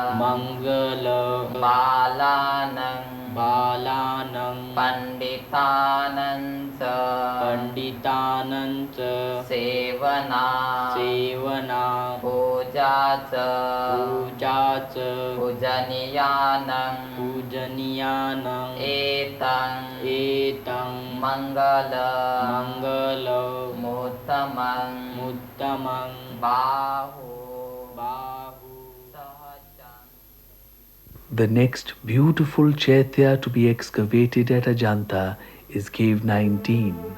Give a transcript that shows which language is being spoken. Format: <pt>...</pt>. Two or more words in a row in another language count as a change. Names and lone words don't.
<pi>Balanang Panditananca Sevana Pujaca Pujaniyanang Etang Mangala Muttamang Bahu</pi> <en>The next beautiful chaitya to be excavated at Ajanta is Cave 19.</en>